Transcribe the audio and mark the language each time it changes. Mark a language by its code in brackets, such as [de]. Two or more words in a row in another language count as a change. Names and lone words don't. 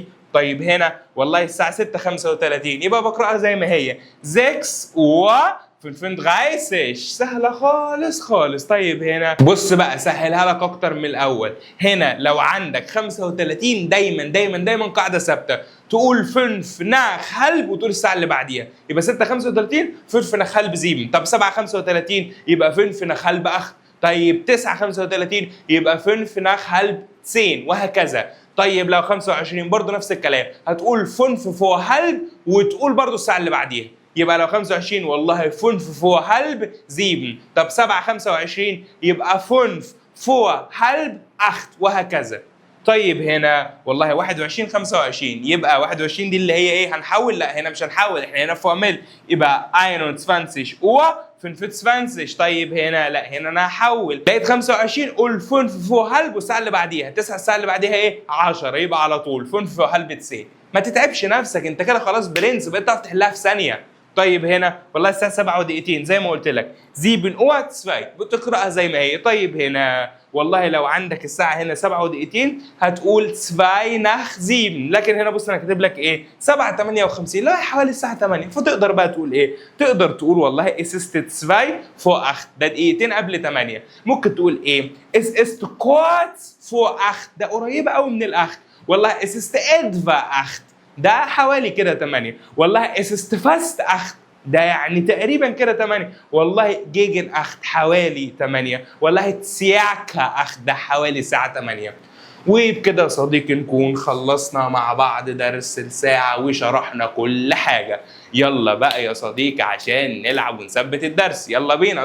[ar] طيب هنا والله الساعة 6:35 يبقى بقرأها زي ما هي 6:35، سهلة خالص خالص. طيب هنا بص بقى سهلها لك أكتر من الأول. هنا لو عندك 35 دايما قاعدة ثابتة، تقول [de] 5 nach halb [ar] وتقول الساعة اللي بعديها، يبقى 6:35 [de] 5 nach halb 7. [ar] طب 7:35 يبقى [de] 5 nach halb 8. [ar] طيب 9:35 يبقى [de] 5 nach halb 10 [ar] وهكذا. طيب لو 25 برضه نفس الكلام، هتقول [de] 5 vor halb [ar] وتقول برضه الساعة اللي بعديها، يبقى لو 25 والله [de] 5 vor halb 7. [ar] طب 7:25 يبقى [de] 5 vor halb 8 [ar] وهكذا. طيب هنا والله 21:25 يبقى 21 دي اللي هي ايه هنحول؟ لا هنا مش هنحول، احنا هنا فورميل، يبقى 21:25. طيب هنا لا هنا انا هحول، لقيت 25 قول [de] 5 vor halb [ar] والساعه اللي بعديها 9 الساعه اللي بعديها ايه 10، يبقى على طول [de] 5 vor halb 9. [ar] ما تتعبش نفسك انت كده خلاص برنس، بقيت تعرف تحلها في ثانيه. طيب هنا والله الساعه 7 ودقيقتين زي ما قلت لك 7:02 بتقراها زي ما هي. طيب هنا والله لو عندك الساعه هنا 7 ودقيقتين هتقول [de] 2 nach 7، [ar] لكن هنا بص انا كاتب لك ايه 7:58 لا حوالي الساعه 8، فتقدر بقى تقول ايه؟ تقدر تقول والله [de] es ist 2 vor 8 [ar] ده دقيقتين قبل 8. ممكن تقول ايه [de] es ist kurz vor 8 [ar] ده قريبه قوي من الاخ. والله [de] es ist etwa 8 [ar] ده حوالي كده 8. والله [de] es ist fast 8 [ar] ده يعني تقريبا كده 8. والله جيجن 8 حوالي 8. والله تسياكا 8 ده حوالي الساعه 8. وبكده يا صديقي نكون خلصنا مع بعض درس الساعة وشرحنا كل حاجة. يلا بقى يا صديقي عشان نلعب ونثبت الدرس، يلا بينا.